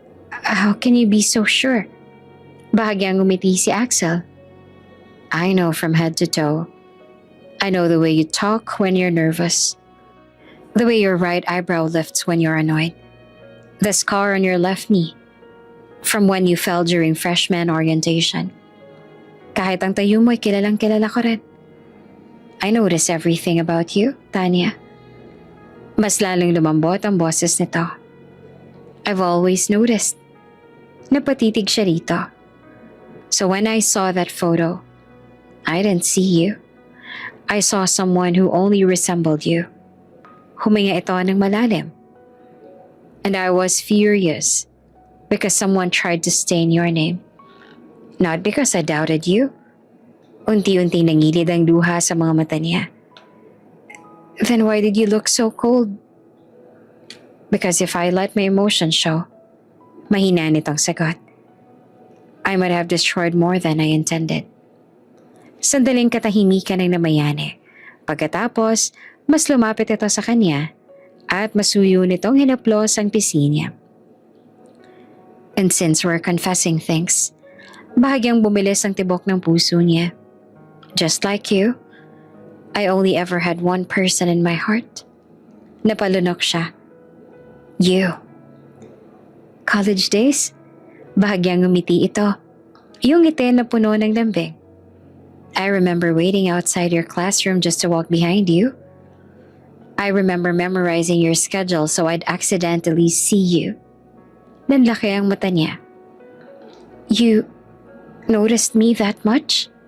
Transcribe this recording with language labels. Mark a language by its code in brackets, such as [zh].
[en] How can you be so sure? [tl] Bahagyang umiti si Axel. [en] I know from head to toe. I know the way you talk when you're nervous. The way your right eyebrow lifts when you're annoyed. The scar on your left knee from when you fell during freshman orientation. [tl] Kahit ang tayo mo'y kilalang kilala ko rin. [en] I notice everything about you, [tl] Tanya. Mas lalong lumambot ang boses nito. [en] I've always noticed. [tl] Napatitig siya rito. [en] So when I saw that photo, I didn't see you. I saw someone who only resembled you. [tl] Huminga ito ng malalim. [en] And I was furious because someone tried to stain your name. Not because I doubted you. [tl] Unti-unti nangilid ang luha sa mga mata niya. [en] Then why did you look so cold? Because if I let my emotions show, [tl] mahina nitong sagot. [en] I might have destroyed more than I intended. [tl] Sandaling katahimikan ng namayani. Pagkatapos, mas lumapit ito sa kanya at masuyo nitong hinaplos ang pisi niya. [en] And since we're confessing things, [tl] bahagyang bumilis ang tibok ng puso niya. [en] Just like you, I only ever had one person in my heart. [tl] Napalunok siya. [en] You. College days? [tl] Bahagyang ngumiti ito. Yung ngiti na puno ng lambing. [en] I remember waiting outside your classroom just to walk behind you. I remember memorizing your schedule so I'd accidentally see you. [tl] Nanlaki ang mata niya. [en] You noticed me that much?